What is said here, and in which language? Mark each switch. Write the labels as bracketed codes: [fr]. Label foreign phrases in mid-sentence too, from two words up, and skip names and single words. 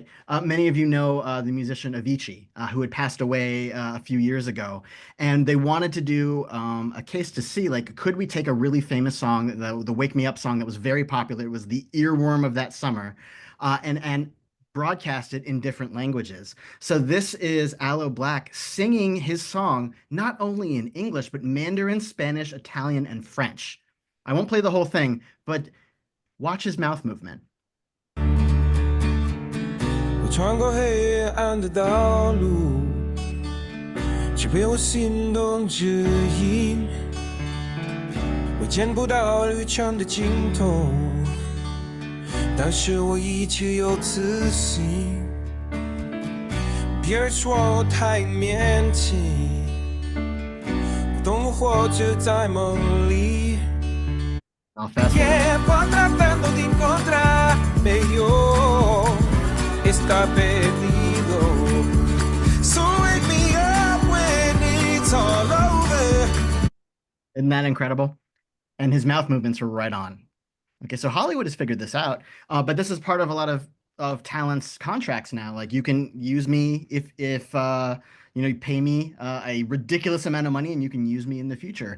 [en] Many of you know the musician Avicii, who had passed away a few years ago, and they wanted to do a case to see, like, could we take a really famous song, the Wake Me Up song that was very popular, it was the earworm of that summer, and broadcast it in different languages. So this is Aloe Black singing his song, not only in English, but Mandarin, Spanish, Italian, and French. I won't play the whole thing, but watch his mouth movement. [zh] 我穿过黑暗的道路，却被我心动指引。我见不到旅程的尽头，但是我依旧有自信。别人说我太勉强，不懂我活着在梦里。 [es] Tiempo tratando de encontrar medio está perdido. [en] So wake me up when it's all over. Isn't that incredible? And his mouth movements are right on. Okay, so Hollywood has figured this out, but this is part of a lot of talent's contracts now. Like, you can use me if you pay me a ridiculous amount of money and you can use me in the future.